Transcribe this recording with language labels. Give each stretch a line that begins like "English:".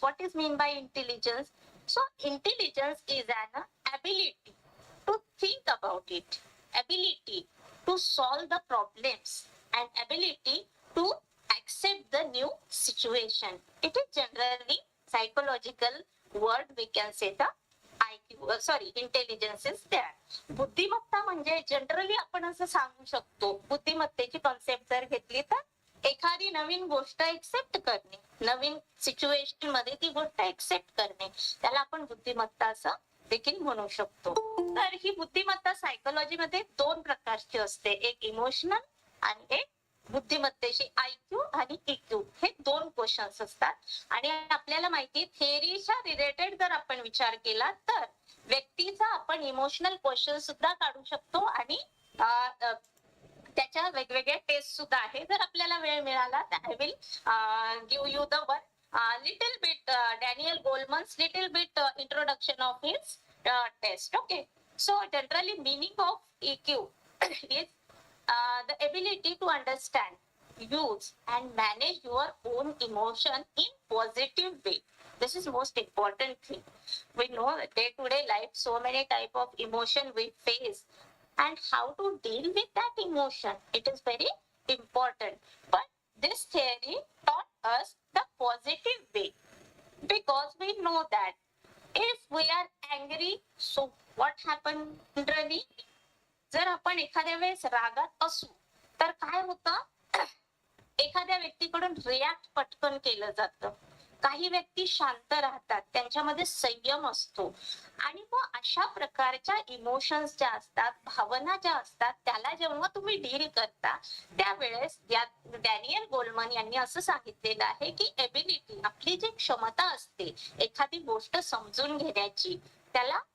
English: What is mean by intelligence? So intelligence is an ability to think about it, ability to solve the problems, and ability to accept the new situation. It is generally psychological word, we can say the IQ, intelligence is there.
Marathi: बुद्धिमत्ता म्हणजे generally आपण असं सांगू शकतो, बुद्धिमत्तेची concept जर घेतली तर एखादी नवीन गोष्ट एक्सेप्ट करणे, नवीन सिच्युएशन मध्ये ती गोष्ट एक्सेप्ट करणे, त्याला आपण बुद्धिमत्ता असं देखील म्हणू शकतो. तर ही बुद्धिमत्ता सायकोलॉजी मध्ये दोन प्रकारची असते, एक इमोशनल आणि एक बुद्धिमत्तेची IQ आणि EQ, हे दोन क्वेश्चन्स असतात. आणि आपल्याला माहिती थेअरीच्या रिलेटेड जर आपण विचार केला तर व्यक्तीचा आपण इमोशनल क्वेश्चन सुद्धा काढू शकतो आणि त्याच्या वेगवेगळ्या टेस्ट सुद्धा आहे. जर आपल्याला वेळ मिळाला तर
English: I will give you the one little bit Daniel Goleman's little bit introduction of his test. Okay, so generally meaning of EQ is the ability to understand, use and manage your own emotion in positive way. This is most important thing. We know day to day life so many type of emotion we face and how to deal with that emotion, it is very important. But this theory taught us the positive way, because we know that if we are angry, so what happened really?
Marathi: जर आपण एखाद्या वेळेस रागात असू तर काय होतं, एखाद्या व्यक्तीकडून रिॲक्ट पटकन केलं जातं. काही व्यक्ती शांत राहतात, त्यांच्यामध्ये संयम असतो. आणि मग अशा प्रकारच्या इमोशन्स ज्या असतात, भावना ज्या असतात, त्याला जेव्हा तुम्ही डील करता त्यावेळेस डॅनियल गोलमन यांनी असं सांगितलेलं आहे की एबिलिटी, आपली जी क्षमता असते एखादी गोष्ट समजून घेण्याची, त्याला